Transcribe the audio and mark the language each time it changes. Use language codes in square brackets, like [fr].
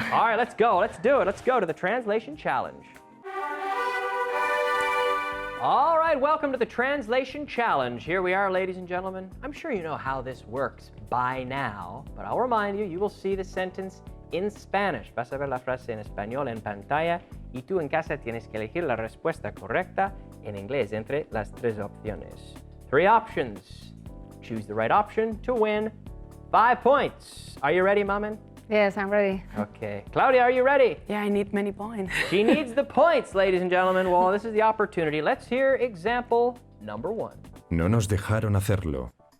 [en] All right, let's go. Let's do it. Let's go to the translation challenge. All right, welcome to the translation challenge. Here we are, ladies and gentlemen. I'm sure you know how this works by now, but I'll remind you, you will see the sentence in Spanish. [es] Vas a ver la frase en español en pantalla y tú en casa tienes que elegir la respuesta correcta en inglés entre las tres opciones. [en] 3 options. Choose the right option to win 5 points. Are you ready, Maman? Yes, I'm ready. Okay. Claudia, are you ready? Yeah, I need many points. She needs the points, ladies and gentlemen. Well, this is the opportunity. Let's hear example number 1. [es] No nos dejaron hacerlo.